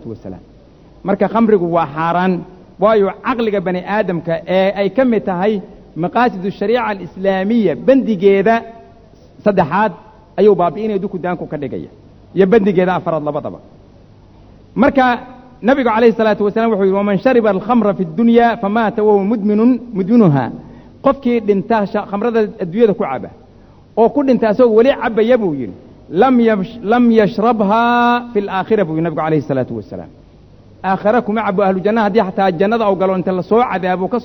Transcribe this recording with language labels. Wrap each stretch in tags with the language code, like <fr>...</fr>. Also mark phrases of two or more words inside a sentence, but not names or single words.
<so>wasalaam marka khamrigu waa xaraan waayo aqliga bani aadamka ee ay ka mid tahay</so> <ar>مقاصد الشريعة الإسلامية</ar> <so>bandigeeda saddexaad ayuu baabiinay duku daanku ka dhigaya iyo bandigeeda afraad labadaba marka nabiga</so> <ar>عليه الصلاة والسلام</ar> <so>wuxuu yiri</so> <ar>من شرب الخمر في الدنيا فمات وهو مدمنها</ar> <so>qofkii dhinta khamrada adduunyada ku caba oo ku dhinta asoo wali cabaya buu yiri</so> <ar>لم يشربها في الآخرة</ar> <so>buu nabiga</so> <ar>عليه الصلاة والسلام</ar> <so>aakhira kuma cabo</so> <ar>أهل الجنة</ar> <so>hadii xataa jannada oo galo inta la soo cadaabo ka</so>